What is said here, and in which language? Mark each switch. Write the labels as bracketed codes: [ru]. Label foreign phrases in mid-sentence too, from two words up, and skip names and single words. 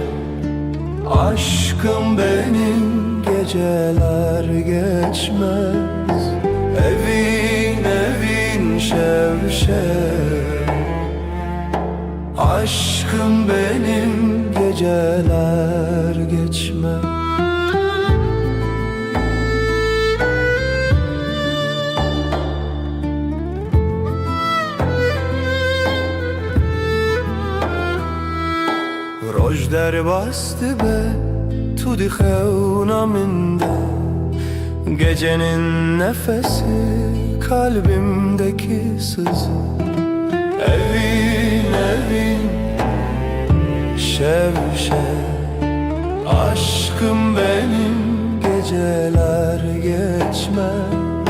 [tr] Aşkım benim geceler geçmez [ku] Evin şev [tr] Aşkım benim geceler geçmez. [ku] Roj derbastı be, tu di xevna minde. [tr] Gecenin nefesi, kalbimdeki sızı. [ku] Evin evin, şev şev, [tr] aşkım benim, geceler geçmez.